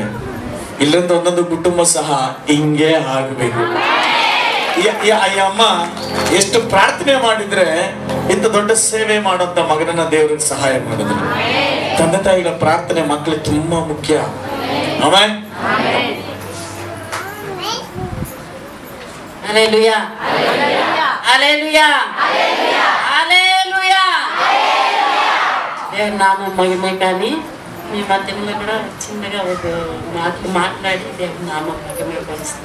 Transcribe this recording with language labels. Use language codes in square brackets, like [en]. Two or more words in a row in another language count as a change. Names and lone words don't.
[kn] ಇಲ್ಲೊಂದು ಒಂದೊಂದು ಕುಟುಂಬ ಸಹ ಹಿಂಗೆ ಆಗ್ಬೇಕು. ಈ ಅಮ್ಮ ಎಷ್ಟು ಪ್ರಾರ್ಥನೆ ಮಾಡಿದ್ರೆ ಇಂಥ ದೊಡ್ಡ ಸೇವೆ ಮಾಡುವಂತ ಮಗನನ್ನ ದೇವರಿಗೆ ಸಹಾಯ ಮಾಡಿದ್ರು. ತಂದೆ ತಾಯಿಗಳ ಪ್ರಾರ್ಥನೆ ಮಕ್ಕಳಿಗೆ ತುಂಬಾ ಮುಖ್ಯ. ಆಮೆನ್. [te] హల్లెలూయా హల్లెలూయా హల్లెలూయా. దేవుని నామం మహిమే. కానీ మీ మధ్యలో కూడా చిన్నగా ఒక మాటలు మాట్లాడి దేవుని నామం మహిమే పరుస్తాం.